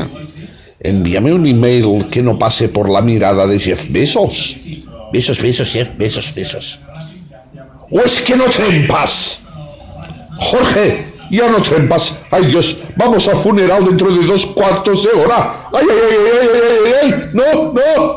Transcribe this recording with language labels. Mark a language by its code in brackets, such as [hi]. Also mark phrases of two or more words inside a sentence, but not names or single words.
[es] Envíame un email que no pase por la mirada de Jeff Bezos. Besos, besos, Jeff, besos, besos. ¿O es que no trempas? Jorge, ya no trempas. Ay, Dios, vamos al funeral dentro de 2 cuartos de hora. Ay, ay, ay, ay, ay, ay, ay, no, no.